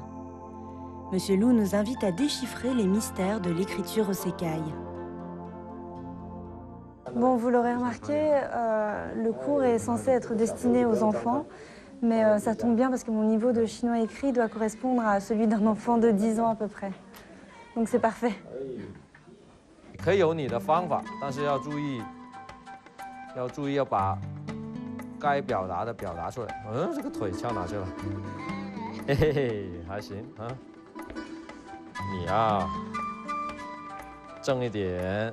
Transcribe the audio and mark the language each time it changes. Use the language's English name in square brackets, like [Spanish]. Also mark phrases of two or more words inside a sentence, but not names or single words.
[French] Monsieur Lu nous invite à déchiffrer les mystères de l'écriture au Sekai. Bon, vous l'aurez remarqué, le cours est censé être destiné aux enfants, mais ça tombe bien parce que mon niveau de chinois écrit doit correspondre à celui d'un enfant de 10 ans à peu près. Donc c'est parfait. [Chinese] 可以有你的方法，但是要注意要把 该表达的表达出来。这个腿翘哪去了？嘿嘿嘿，还行啊。你呀，正一点。